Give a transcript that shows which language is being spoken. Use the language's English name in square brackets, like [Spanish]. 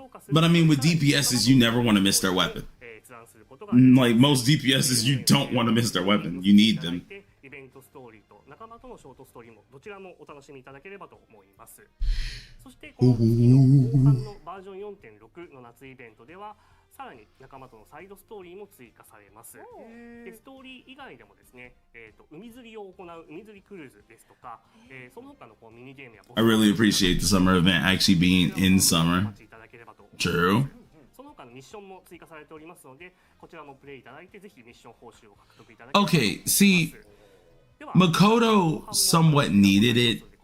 [English] But I mean, with DPSs, you never want to miss their weapon. Like most DPSs, you don't want to miss their weapon. You need them. [Japanese] イベントストーリーと仲間とのショートストーリーもどちらもお楽しみいただければと思います。そしてこの次の後半のバージョン 4.6 の夏イベントではさらに仲間とのサイドストーリーも追加されます。でストーリー以外でもですね、海釣りを行う海釣りクルーズですとか、その他のこうミニゲームや [English] I really appreciate the summer event actually being in summer. True. [Japanese] その他のミッションも追加されておりますので、こちらもプレイいただいてぜひミッション報酬を獲得いただきたいと思います。 [English] Okay, see, Makoto somewhat needed it.